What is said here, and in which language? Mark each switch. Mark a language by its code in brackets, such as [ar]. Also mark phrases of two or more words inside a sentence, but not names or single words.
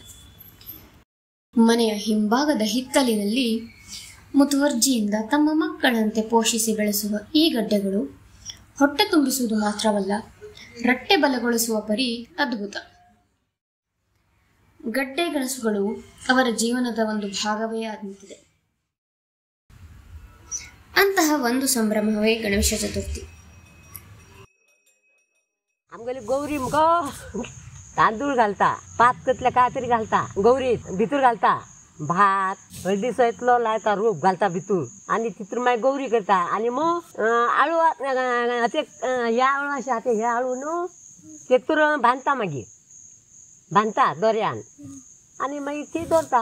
[kn] ಮನೆಯ ಹಿಂಭಾಗದ ಹಿತ್ತಲಿನಲ್ಲಿ ಮುತುವರ್ಜಿಯಿಂದ ತಮ್ಮ ಮಕ್ಕಳಂತೆ ಪೋಷಿಸಿ ಬೆಳೆಸುವ ಈ ಗಡ್ಡೆಗಳು ಹೊಟ್ಟೆ ತುಂಬಿಸುವುದು ಮಾತ್ರವಲ್ಲ, ರಟ್ಟೆ ಬಲಗೊಳಿಸುವ ಪರಿ ಅದ್ಭುತ. ಗಡ್ಡೆ ಗೆಣಸುಗಳು ಅವರ ಜೀವನದ ಒಂದು ಭಾಗವೇ ಆದಂತಿದೆ. ಅಂತಹ ಒಂದು ಸಂಭ್ರಮವೇ ಗಣೇಶ ಚತುರ್ಥಿ. [kok] आमगेली गौरी मुगो तांदूळ घालता, 5 कसले काहीतरी घालता, गौरी भितूर घालता, भात हळदी सयतलो लायता, रूप घालता भितूर आणि तितूर मागीर गौरी करता. आणि मग आळू ते ह्या आळू अशें आसा ह्या आळू न्हू तेतूर बांदता, मागीर बांदता दोऱ्यान आणि मागीर ती दवरता.